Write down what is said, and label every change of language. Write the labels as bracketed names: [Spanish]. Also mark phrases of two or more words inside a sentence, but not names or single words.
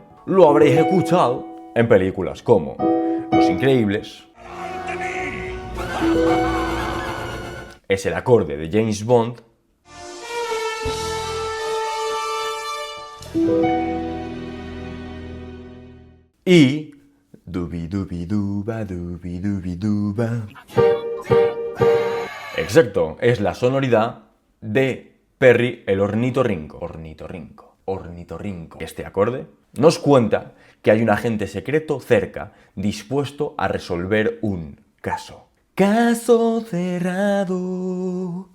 [Spanish] Lo habréis escuchado en películas como Los Increíbles. Es el acorde de James Bond. Y dubi-dubi-duba, dubi-dubi-duba. Exacto, es la sonoridad de Perry el ornitorrinco. Ornitorrinco. Este acorde nos cuenta que hay un agente secreto cerca, dispuesto a resolver un caso. Caso cerrado.